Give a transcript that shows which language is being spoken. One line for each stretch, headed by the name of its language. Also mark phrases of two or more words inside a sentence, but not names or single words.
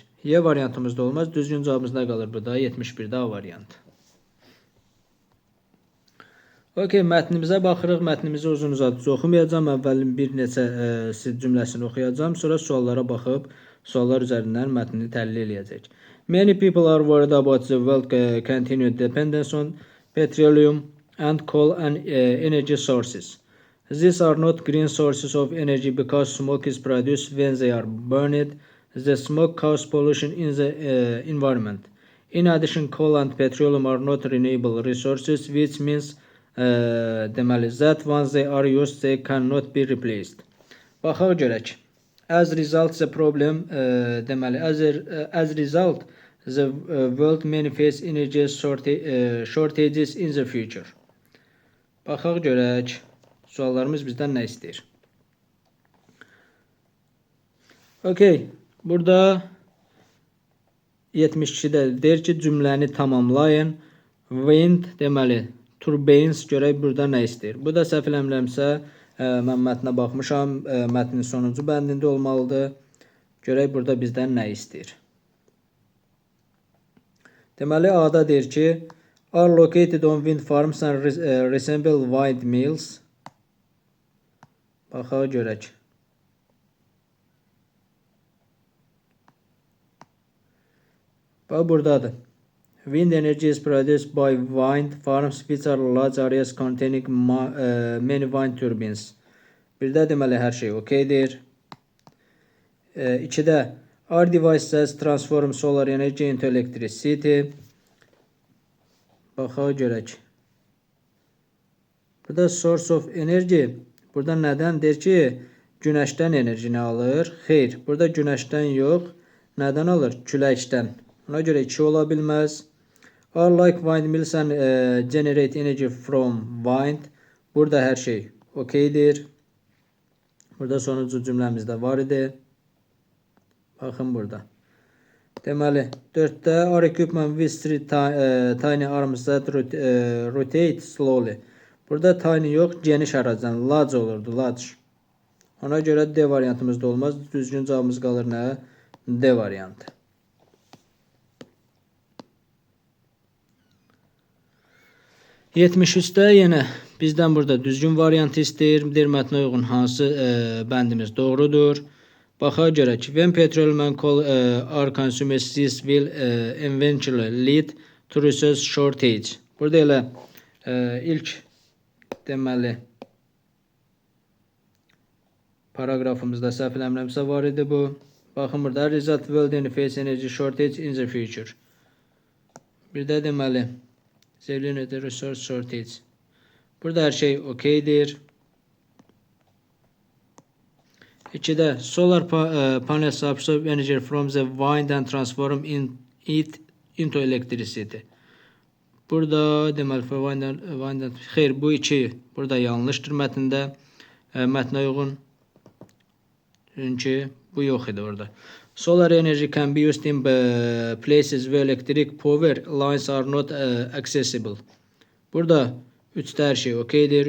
Azerbaijani: Y variantımız da olmaz. Düzgün cavabımız nə qalır burada? 71-də A variantı. Okey, mətnimizə baxırıq. Mətnimizi uzun-uzadıcı oxumayacağım. Əvvəlin bir neçə cümləsini oxuyacağım. Sonra suallara baxıb, suallar üzərindən mətnini təhlil edəcək.
English: Many people are worried about the world continued dependence on petroleum and coal and energy sources. These are not green sources of energy because smoke is produced when they are burned. The smoke causes pollution in the environment. In addition, coal and petroleum are not renewable resources, which means deməli, that once they are used, they cannot be replaced.
Azerbaijani: Baxaq görək.
English: As result, the problem, deməli, as result, the world may face energy shortages in the future.
Azerbaijani: Baxaq görək. Suallarımız bizdən nə istəyir? Okey. Burada 72-də deyir ki, cümləni tamamlayın. Wind, deməli, turbines görək burada nə istəyir. Bu da səhv eləmirəmsə, mən mətnə baxmışam, mətnin sonuncu bəndində olmalıdır. Görək burada bizdən nə istəyir. Deməli, A-da deyir ki,
English: are located on wind farms and resemble windmills.
Azerbaijani: Baxaq görək. Bax, buradadır.
English: Wind energy is produced by wind farms which are large areas containing many wind turbines.
Azerbaijani: Bir də deməli hər şey okeydir.
English: 2-də our devices transform solar energy into electricity.
Azerbaijani: Baxaq görək. Burada
English: source of energy.
Azerbaijani: Burada nədən deyir ki, günəşdən enerjini alır. Xeyr, burada günəşdən yox. Nədən alır? Küləkdən. Ona görə 2 ola bilməz.
English: Are like windmills and generate energy from wind.
Azerbaijani: Burada hər şey okeydir. Burada sonuncu cümləmizdə var idi. Baxın burada.
English: Deməli, 4-də our equipment with three tiny arms that rotate slowly.
Azerbaijani: Burada tiny yox, geniş ərazidən large olurdu, large. Ona görə D variantımızda olmaz. Düzgün cavabımız qalır nə? D variantı. 73-də yenə bizdən burada düzgün variantı istəyir. Deyir mətnə uyğun hansı bəndimiz doğrudur. Baxaq görək ki,
English: when petroleum coal are consumed, this will eventually lead to resource shortage.
Azerbaijani: Burada elə ilk deməli paragrafımızda səhv eləmirəmsə var idi bu. Baxın burada
English: result will then face energy shortage in the future.
Azerbaijani: Bir də deməli sevgili
English: resource shortage.
Azerbaijani: Burada hər şey okeydir.
English: 2'də solar panels absorb energy from the wind and transform it into electricity.
Azerbaijani: Burada deməli
English: wind and
Azerbaijani: xeyr, bu iki burada yanlışdır mətndə. Mətnə uyğun. Çünki bu yox idi orada.
English: Solar energy can be used in places where electric power lines are not accessible.
Azerbaijani: Burada 3'də hər şey okeydir.